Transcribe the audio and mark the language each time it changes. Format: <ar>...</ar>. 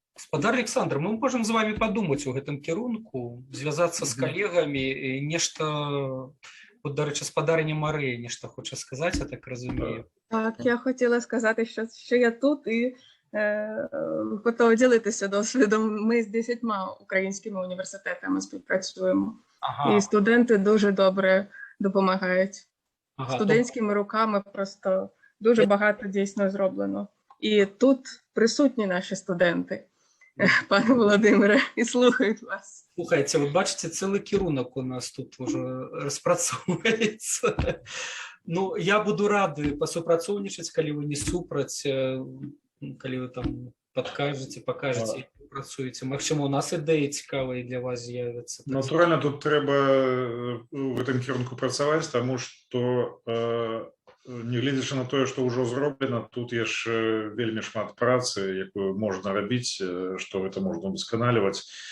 <be>Спадар Александр,</be> <ru>мы можем з вами</ru> <be>подумаць у гэтым кірунку, звязацца з калегамі, і нешта, дарэчы, спадарня Марыя нешта хоча сказаць, я так разумею.</be> <uk>Так, я хотіла сказати, що я тут і готова ділитися досвідом. Ми з 10 українськими університетами співпрацюємо. І студенти дуже добре допомагають. Студентськими руками просто дуже багато дійсно зроблено. І тут присутні наші студенти, пане Володимире, і слухають вас. Слухайте, бачите, цілий кірунок у нас тут вже розпрацьовується. Я буду радий посупрацовничати, коли ви не супраць, коли ви там подкажете, покажете, як ви працюєте.</uk> <be>Магчыма, у нас ідеї цікаві для вас з'являться. Натурально, тут треба в этом кірунку працаваць, тому що не глядзячы на тое, што ўжо зроблена, тут яшчэ вельмі шмат працы, якую можна рабіць, што гэта можна удасканаліваць.</be>